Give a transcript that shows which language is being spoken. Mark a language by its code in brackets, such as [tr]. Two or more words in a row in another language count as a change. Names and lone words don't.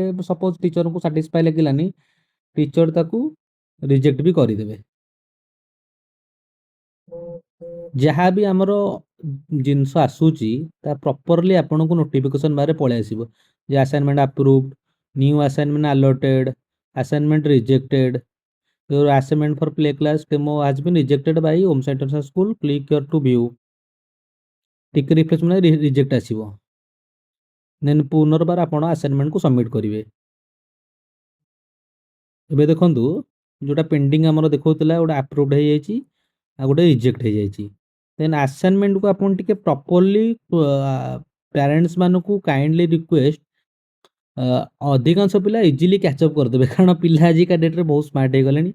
[en] suppose teacher satisfy [or] ଲାଗିଲାନି, ଟିଚର ତାକୁ ରିଜେକ୍ଟ ବି କରିଦେବେ। ଯାହା ବି ଆମର ଜିନିଷ ଆସୁଛି ତା ପ୍ରପରଲି ଆପଣଙ୍କୁ [en] notification bar [or] ପଳେଇ ଆସିବ ଯେ [en] assignment approved, new assignment alerted, assignment rejected, your assignment for play class demo has been rejected by Om Sai International School, click here to view। [or] ଟିକେ ରିଫ୍ରେଶ ମାନେ ରିଜେକ୍ଟ ଆସିବ, ଦେନ୍ ପୁନର୍ବାର ଆପଣ [en] assignment submit [or] କରିବେ। ଏବେ ଦେଖନ୍ତୁ ଯୋଉଟା ପେଣ୍ଡିଂ ଆମର ଦେଖଉଥିଲା ଗୋଟେ ଆପ୍ରୁଭଡ ହେଇଯାଇଛି ଆଉ ଗୋଟେ ରିଜେକ୍ଟ ହେଇଯାଇଛି। [en] then assignment [or] ଆପଣ ଟିକେ [en] properly parents [or] ମାନଙ୍କୁ [en] kindly request, [or] ଅଧିକାଂଶ ପିଲା [en] easily catch up [or] କରିଦେବେ କାରଣ ପିଲା ଆଜିକା ଡେଟ୍ରେ ବହୁତ ସ୍ମାର୍ଟ ହେଇଗଲେଣି।